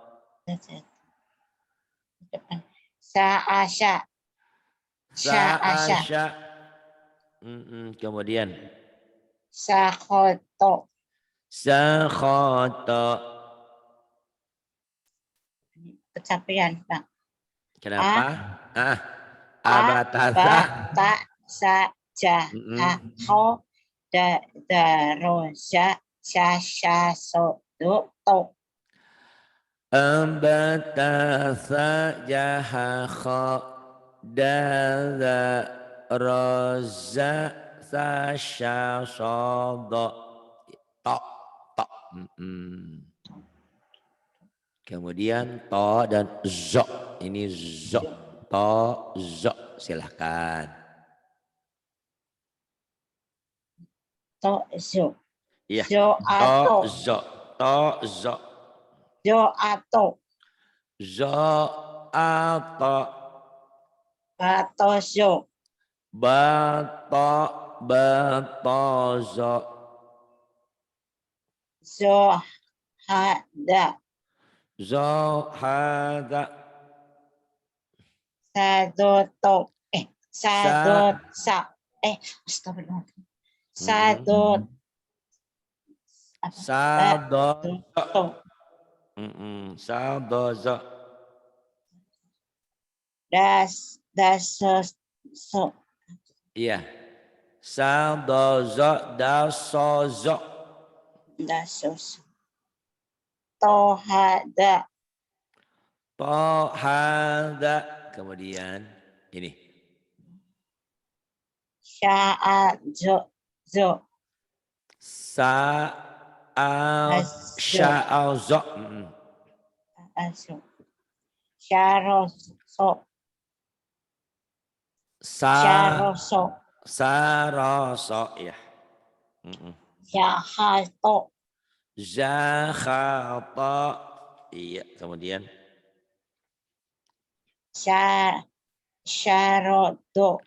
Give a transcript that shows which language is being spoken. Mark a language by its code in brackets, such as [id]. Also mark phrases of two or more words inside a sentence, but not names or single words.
[id] Saasya. Saasya. Sa'asya. Kemudian. Sakoto. Sakhoto. Kecapean, Pak. Kenapa? Ba, Abatasa. ta, sa, ja, ha, ho, roja, sya, sya, so, do, to. Ambatasa jaha kho daza roza sasya sodo to to. Kemudian to dan zo. Ini zo. To zo. Silahkan. To, zo. Iya. Zo, To ato. zo. To zo. Zo, ato. Zo ato. Bato, zo. Bato batozo. Zo, hada. Zohada. Sadoto. Sadot, sa. Astagfirullah. Sadot. Sadozo. Sadozo. So. Iya. Sadozo dasozo. Dasos. Tohada. Tohada. Kemudian ini. Sya'azo. Zo. Sya'azo. Azo. Syaroso. Syaroso. Saroso. Ya. Jahato. Zakhata. Iya. Kemudian. Syarodo.